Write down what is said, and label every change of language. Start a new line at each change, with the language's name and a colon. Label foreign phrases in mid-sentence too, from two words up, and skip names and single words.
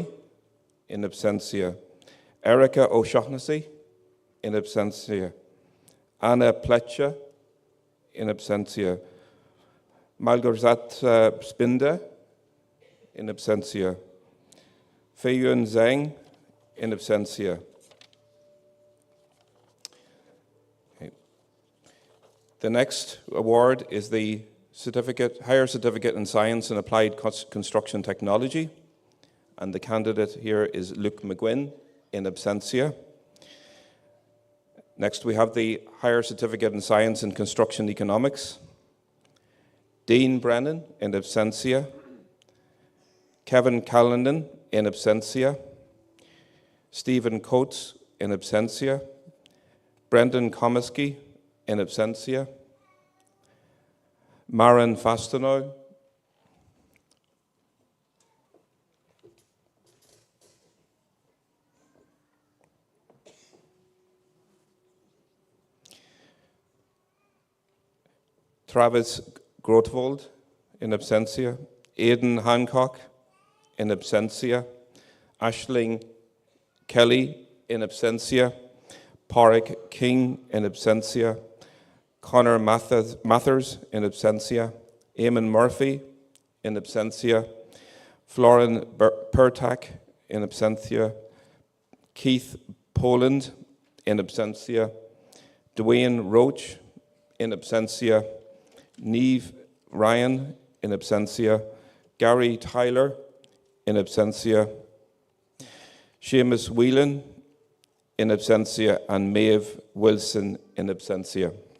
Latin: In absentia.
English: Erica O'Shaughnessy.
Latin: In absentia.
English: Anna Pletcher.
Latin: In absentia.
English: Malgorzat Spinde.
Latin: In absentia.
English: Feiyun Zhang.
Latin: In absentia.
English: Okay. The next award is the Higher Certificate in Science and Applied Construction Technology, and the candidate here is Luke McGuinn,
Latin: in absentia.
English: Next we have the Higher Certificate in Science and Construction Economics. Dean Brennan,
Latin: in absentia.
English: Kevin Callanan,
Latin: in absentia.
English: Stephen Coates,
Latin: in absentia.
English: Brendan Comiskey,
Latin: in absentia.
English: Maren Fastenow. Travis Grotwold,
Latin: in absentia.
English: Aidan Hancock,
Latin: in absentia.
English: Aisling Kelly,
Latin: in absentia.
English: Pádraig King,
Latin: in absentia.
English: Conor Mathers,
Latin: in absentia.
English: Eamon Murphy,
Latin: in absentia.
English: Florin Pertak,
Latin: in absentia.
English: Keith Poland,
Latin: in absentia.
English: Dwayne Roach,
Latin: in absentia.
English: Niamh Ryan,
Latin: in absentia.
English: Gary Tyler,
Latin: in absentia.
English: Seamus Whelan,
Latin: in absentia,
English: and Maeve Wilson,
Latin: in absentia.